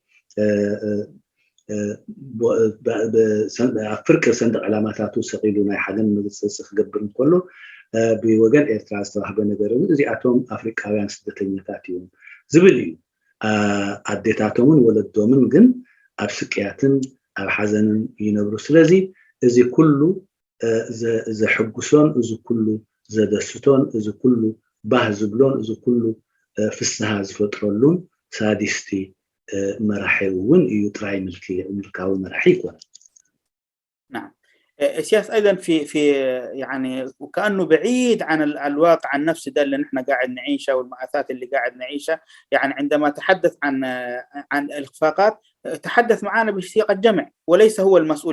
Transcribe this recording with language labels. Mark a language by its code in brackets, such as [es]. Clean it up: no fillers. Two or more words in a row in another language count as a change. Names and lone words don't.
[ti] ፍርቂ ሰንደቅ ዕላማታቱ ሰቂሉ ናይ ሓዘን መግለፂ ክገብር እንከሎ ብወገን ኤርትራ ዝተዋህበ ነገር እውን እዚኣቶም ኣፍሪቃውያን ስደተኛታት እዮም ዝብል እዩ። ኣዴታቶምን ወለዶምን ግን ኣብ ስቅያትን ኣብ ሓዘንን ይነብሩ። ስለዚ እዚ ኩሉ ዘሕጉሶን እዚ ኩሉ ዘደስቶን እዚ ኩሉ ባህ ዝብሎን እዚ ኩሉ ፍስሃ ዝፈጥረሉን ሳዲስቲ መራሒ እውን እዩ። ጥራይ ምልካዊ መራሒ ይኮነ። [ar] نعم. سياس ايضا في يعني وكانه بعيد عن الواقع النفسي ده اللي نحن قاعد نعيشه والمآثات اللي قاعد نعيشها. يعني عندما تحدث عن الاخفاقات تحدث معنا بصيغه جمع وليس هو المسؤول.